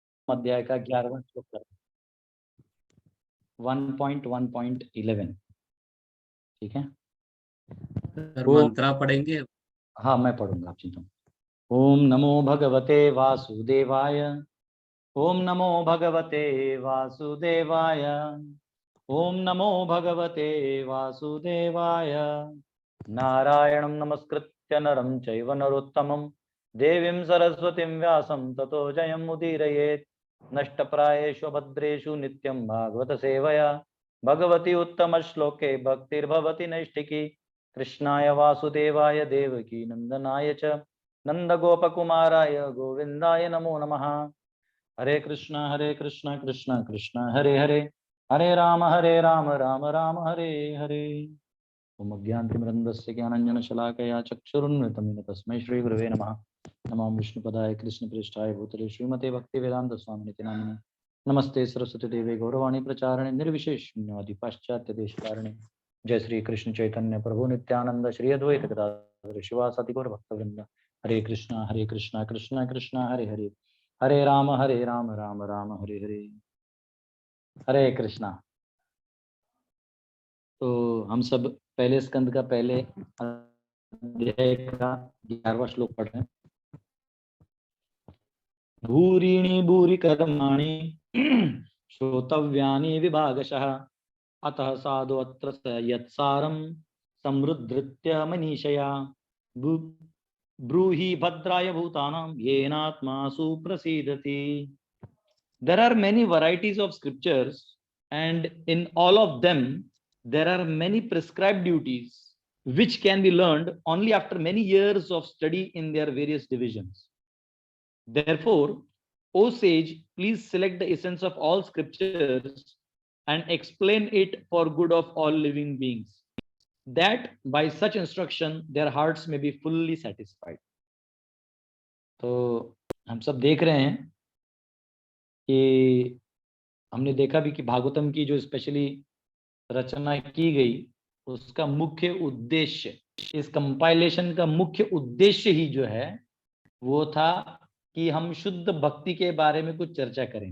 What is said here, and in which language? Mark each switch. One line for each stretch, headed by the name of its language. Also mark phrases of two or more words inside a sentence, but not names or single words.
Hindi: अध्याय का 11वां श्लोक कर 1.1.11। ठीक है, सर ओम, मंत्रा पढ़ेंगे? हाँ मैं पढ़ूंगा, आप चिंता।
Sanskrit: ओम नमो भगवते वासुदेवाय। ओम नमो भगवते वासुदेवाय। ओम नमो भगवते वासुदेवाय। नारायणं नमस्कृत्य नरं चैव नरोत्तमं देवीं सरस्वतीं व्यासं ततो जयमुदीरयेत्। नष्टप्रायेषु भद्रेषु नित्यं भागवत सेवया भगवती उत्तम श्लोके भक्तिर्भवति नैष्ठिकी। कृष्णाय वासुदेवाय देवकी नंदनाय च नंदगोपकुमाराय गोविंदाय नमो नमः। हरे कृष्णा कृष्णा कृष्णा हरे हरे, हरे राम राम राम हरे हरे। ओम अज्ञानतिमिरन्धस्य ज्ञानाञ्जनशलाकया चक्षुरुन्मिलितं तस्मै श्रीगुरवे नमः। नमो विष्णुपदाय कृष्णप्रेष्ठाय भूतले श्रीमते भक्तिवेदान्तस्वामिनिति नामिने। नमस्ते सरस्वती देवे गौरवाणी प्रचारणे निर्विशेष शून्यवादी पाश्चात्य देशकारणे। जय श्री कृष्ण चैतन्य प्रभु नित्यानंद श्री अद्वैत गदाधर शिवासादि गौर भक्तवृंद। हरे कृष्णा कृष्णा कृष्णा हरे हरे, हरे राम राम राम हरे हरे। हरे कृष्णा।
Hindi: तो हम सब पहले स्कंद का पहले अध्याय का 11वां श्लोक पढ़ रहे हैं।
Sanskrit: भूरीणि भूरि कर्माणि श्रोतव्यानि विभागशः अतः साधु अत्र यत्सारं समृद्धृत्य मनीषया ब्रूहि भद्राय भूतानां येनात्मा सुप्रसीदति।
English: There are many varieties of scriptures, and in all of them there are many prescribed duties which can be learned only after many years of study in their various divisions. Therefore, O sage, please select the essence of all scriptures and explain it for good of all living beings, that by such instruction their hearts may be fully satisfied.
Hindi: तो हम सब देख रहे हैं कि हमने देखा भी कि भागवतम की जो स्पेशली रचना की गई, उसका मुख्य उद्देश्य, इस कंपाइलेशन का मुख्य उद्देश्य ही जो है वो था कि हम शुद्ध भक्ति के बारे में कुछ चर्चा करें।